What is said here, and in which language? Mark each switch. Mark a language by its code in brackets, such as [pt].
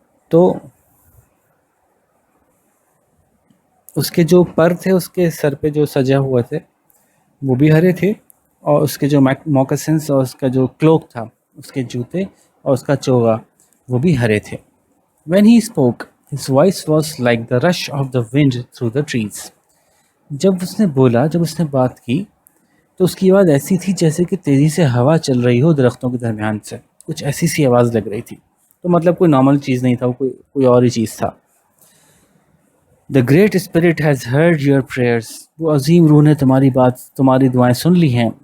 [ur] تو اس کے جو پر تھے اس کے سر پہ جو سجا ہوا تھے وہ بھی ہرے تھے, اور اس کے جو موکسنس اور اس کا جو کلوک تھا اس کے جوتے اور اس کا چوغا وہ بھی ہرے تھے. [en] When he spoke, his voice was like the rush of the wind through the trees. [ur] جب اس نے بولا, جب اس نے بات کی تو اس کی آواز ایسی تھی جیسے کہ تیزی سے ہوا چل رہی ہو درختوں کے درمیان سے, کچھ ایسی سی آواز لگ رہی تھی. تو مطلب کوئی نارمل چیز نہیں تھا, وہ کوئی اور ہی چیز تھا. [en] The great spirit has heard your prayers. [ur] وہ عظیم روح نے تمہاری دعائیں سن لی ہیں.